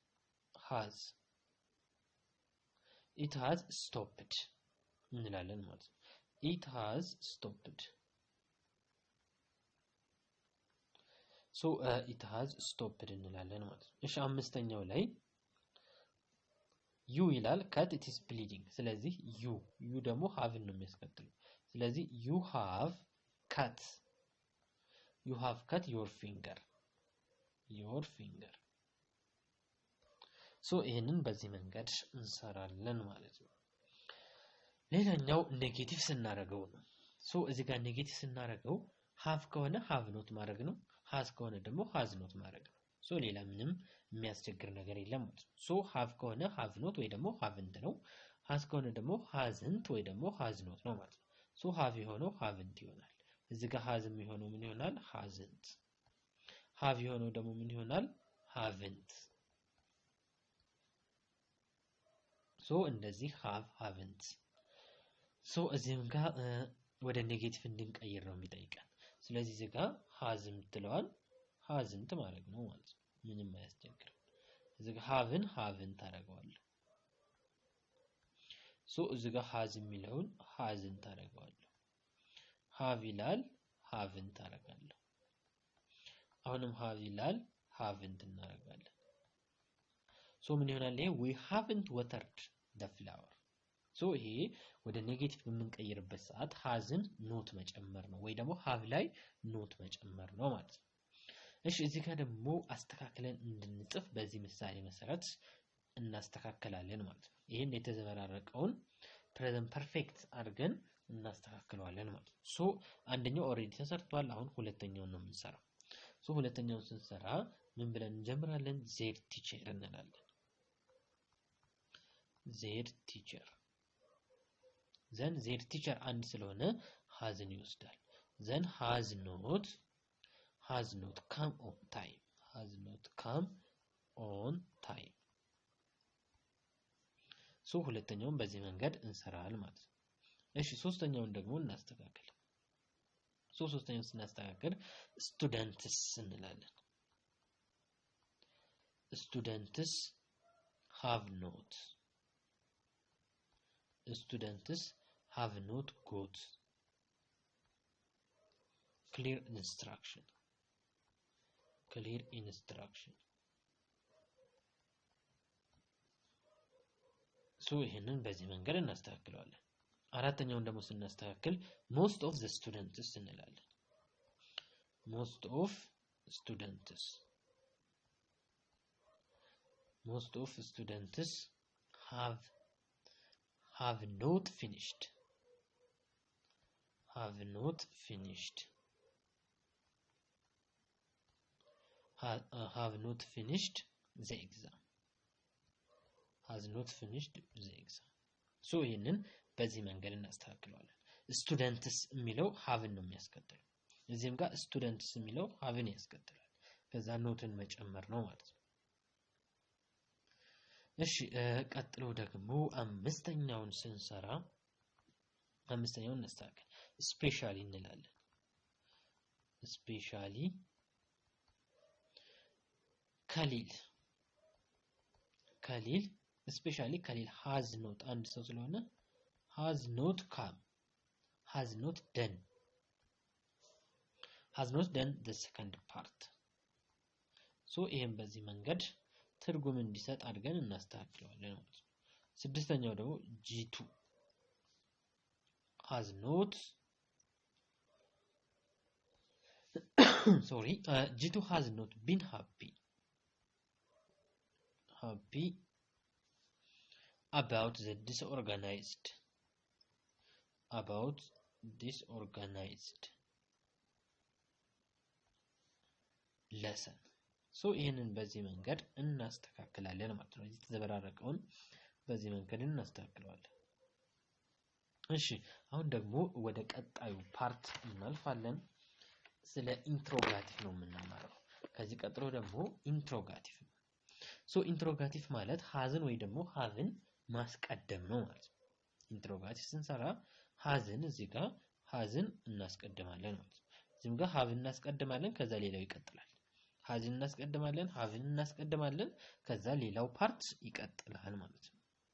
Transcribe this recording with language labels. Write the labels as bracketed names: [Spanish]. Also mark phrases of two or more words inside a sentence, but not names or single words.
[English] has stopped [Amharic] እንላለን ማለት ነው። [English] it has stopped [Amharic] ሶ [English] it has stopped [Amharic] እንላለን ማለት ነው። እሺ አምስተኛው ላይ ዩ ይላል [English] cut it is bleeding። [Amharic] ስለዚህ ዩ ደግሞ have ነው የሚያስከትለው። ስለዚህ [English] you have cut your finger [Amharic] ሶ ይሄንን በዚህ መንገድ እንሰራለን ማለት ነው። ሌላኛው ኔጌቲቭ ስናደርገው ነው። ሶ እዚህ ጋር ኔጌቲቭ ስናደርገው have ከሆነ [English] have not [Amharic] ማድረግ ነው። has ከሆነ ደግሞ [English] has not [Amharic] ማድረግ ነው። ሶ ሌላ ምንም የሚያስቸግር ነገር የለም ማለት ነው። ሶ have ከሆነ [English] have not [Amharic] ወይ ደግሞ haven't ነው። has ከሆነ ደግሞ hasn't ወይ ደግሞ [English] has not [Amharic] ነው ማለት ነው። ሶ have የሆነው haven't ይሆናል። እዚህ ጋር has የሚሆነው ምን ይሆናል? hasn't። have የሆነው ደግሞ ምን ይሆናል? haven't። ሶ እንደዚህ [English] have haven't። [Amharic] ሶ እዚህም ጋር ወደ ኔጌቲቭ እንድንቀይር ነው የሚጠይቀን። ስለዚህ እዚህ ጋር has የምትለዋል hasn't ማድረግ ነው ማለት ነው። ምንም አያስቸግርም። እዚህ ጋር haveን haven't ታደርገዋለህ። ሶ እዚህ ጋር has የሚለውን hasn't ታደርገዋለህ። have ይላል haven't ታደርጋለህ። አሁንም have ይላል haven't እናደርጋለን። ሶ ምን ይሆናል? ይሄ [English] we haven't watered the flower። [Amharic] ሶ ይሄ ወደ ኔጌቲቭ በምንቀይርበት ሰዓት hasን ኖት መጨመር ነው ወይ ደግሞ have ላይ ኖት መጨመር ነው ማለት ነው። እሺ እዚህ ጋር ደግሞ አስተካክለን እንድንጽፍ በዚህ ምሳሌ መሰረት እናስተካክላለን ማለት ነው። ይሄን የተዘበራረቀውን ፕሬዘንት ፐርፌክት አድርገን እናስተካክለዋለን ማለት ነው። ሶ አንደኛው ኦሬዲ ተሰርቷል። አሁን ሁለተኛውን ነው የምንሰራው። ሶ ሁለተኛውን ስንሰራ ምን ብለን እንጀምራለን? [English] the teacher [Amharic] እንላለን። [English] the teacher then the teacher [Amharic] አንድ ስለሆነ hasን ይወስዳል። ዘን [English] has not come on time [Amharic] ሶ ሁለተኛውን በዚህ መንገድ እንሰራለን ማለት ነው። እሺ ሶስተኛውን ደግሞ እናስተካክል። ሶ ሶስተኛውን ስናስተካክል students እንላለን። [English] students have not got clear instruction [Amharic] ሶ ይሄንን በዚህ መንገድ እናስተካክለዋለን። አራተኛውን ደግሞ ስናስተካክል [English] most of the students [Amharic] እንላለን። [English] most of students have not finished the exam ሶ [Amharic] ይሄንን በዚህ መንገድ እናስተካክለዋለን። ስቱደንትስ የሚለው haveን ነው የሚያስከትለው። እዚህም ጋር ስቱደንትስ የሚለው haveን ያስከትላል። ከዛ ኖትን መጨመር ነው ማለት ነው። እሺ ቀጥሎ ደግሞ አምስተኛውን ስንሰራ አምስተኛውን እናስተካክል። ስፔሻሊ እንላለን። ስፔሻሊ ከሊል ስፔሻሊ ከሊል [English] has not [Amharic] አንድ ሰው ስለሆነ [English] has not done the second part [Amharic] ሶ ይሄን በዚህ መንገድ ትርጉም እንዲሰጥ አድርገን እናስተካክለዋለን ማለት ነው። ስድስተኛው ደግሞ G2 [English] has not G2 has not been happy about the disorganized lesson [Amharic] ሶ ይሄንን በዚህ መንገድ እናስተካክላለን ማለት ነው። እዚህ ተዘበራረቀውን በዚህ መንገድ እናስተካክለዋለን። እሺ አሁን ደግሞ ወደ ቀጣዩ ፓርት እናልፋለን። ስለ ኢንትሮጋቲቭ ነው የምንማረው። ከዚህ ቀጥሎ ደግሞ ኢንትሮጋቲቭ ነው። ሶ ኢንትሮጋቲቭ ማለት hasን ወይ ደግሞ haveን ማስቀደም ነው ማለት ነው። ኢንትሮጋቲቭ ስንሰራ hasን እዚህ ጋር hasን እናስቀድማለን ማለት ነው። እዚህም ጋር haveን እናስቀድማለን፣ ከዛ ሌላው ይቀጥላል። hasን እናስቀድማለን፣ haveን እናስቀድማለን፣ ከዛ ሌላው ፓርት ይቀጥላል ማለት ነው።